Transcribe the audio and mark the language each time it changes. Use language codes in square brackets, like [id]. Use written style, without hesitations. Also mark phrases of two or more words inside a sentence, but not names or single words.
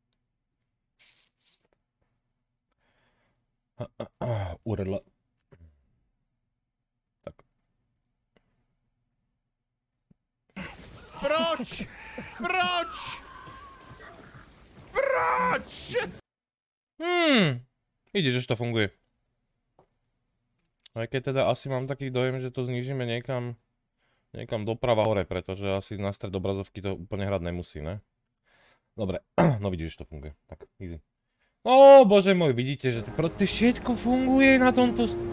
[cs] URL. Tak. Proč? Proč? Proč? Vidíš, že to funguje. [sk] Aj keď teda asi mám taký dojem, že to znížime niekam doprava hore, pretože asi na stred obrazovky to úplne hrať nemusí, ne? Dobre, no vidíš, že to funguje. Tak, easy. Ó, bože môj, vidíte, že to všetko funguje na tomto...